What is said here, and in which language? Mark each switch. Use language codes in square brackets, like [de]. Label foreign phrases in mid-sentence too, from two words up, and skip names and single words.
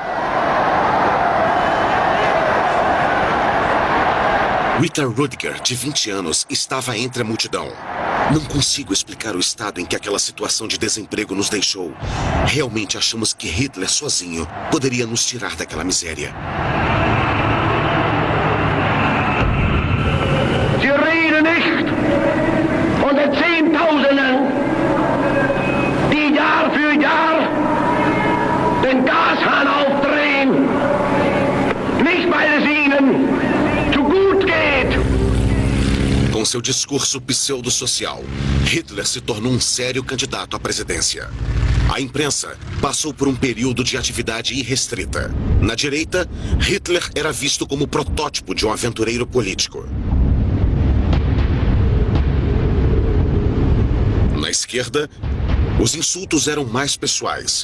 [pt] Rita Rudiger, de 20 anos, estava entre a multidão. Não consigo explicar o estado em que aquela situação de desemprego nos deixou. Realmente achamos que Hitler sozinho poderia nos tirar daquela miséria. [de] Sie reden nicht von den Zehntausenden, die Jahr für Jahr den Gashahn aufdrehen, nicht weil es ihnen zu gut geht. [pt] Com seu discurso pseudo-social, Hitler se tornou um sério candidato à presidência. A imprensa passou por um período de atividade irrestrita. Na direita, Hitler era visto como protótipo de um aventureiro político. Na esquerda, Os insultos eram mais pessoais.